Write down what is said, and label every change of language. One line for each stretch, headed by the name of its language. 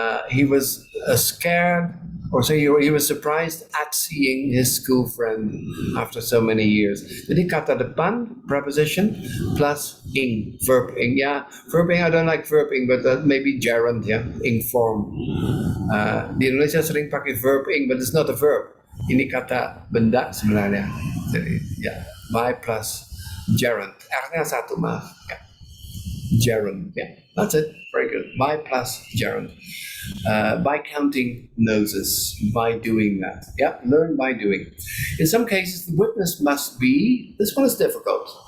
English: He was scared, or say he was surprised at seeing his school friend after so many years.
Indonesian: Jadi kata depan, preposition, plus ing, verb ing.
English: Yeah, verb ing, I don't like verb ing, but maybe gerund, yeah, ing form.
Indonesian: Di Indonesia sering pakai verb ing,
English: but it's not a verb.
Indonesian: Ini kata benda sebenarnya.
English: Jadi, yeah, by plus gerund.
Indonesian: R-nya satu, maaf.
English: Yeah. Gerund, yeah. That's it. Very good. By plus gerund. By counting noses, by doing that. Yeah, learn by doing. In some cases, the witness must be, this one is difficult.